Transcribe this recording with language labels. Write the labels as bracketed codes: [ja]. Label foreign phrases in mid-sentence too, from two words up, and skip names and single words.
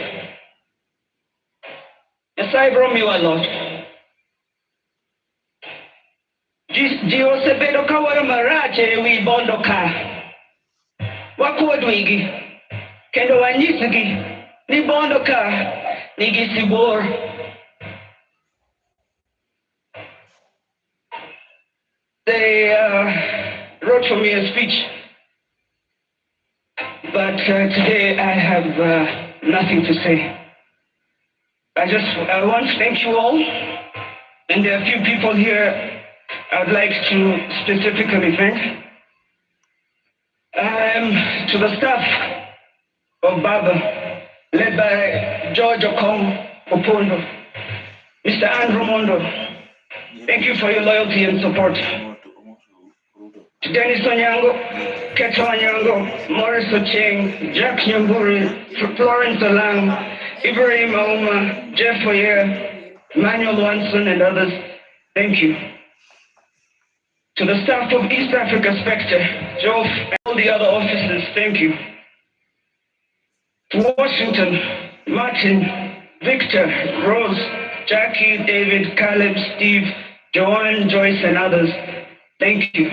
[luo] Nyasaye biro miwa loch. Ji osebedo ka wuoyo marach ewi Bondo ka. Wakuod wigi. Kendo wanyisgi ni Bondo ka nigi sibuor. [en] They wrote for me a speech, but today I have nothing to say. I want to thank you all, and there are a few people here I'd like to specifically thank. To the staff of Baba, led by George Opondo, Mr. Andrew Mondo, thank you for your loyalty and support. To Dennis Onyango, Keto Onyango, Morris Ocheng, Jack Nyamburi, Florence Alang, Ibrahim Auma, Jeff Oyer, Manuel Wanson, and others, thank you. To the staff of East Africa Spectre, Joe, and all the other officers, thank you. To Washington, Martin, Victor, Rose, Jackie, David, Caleb, Steve, Joanne, Joyce, and others, thank you.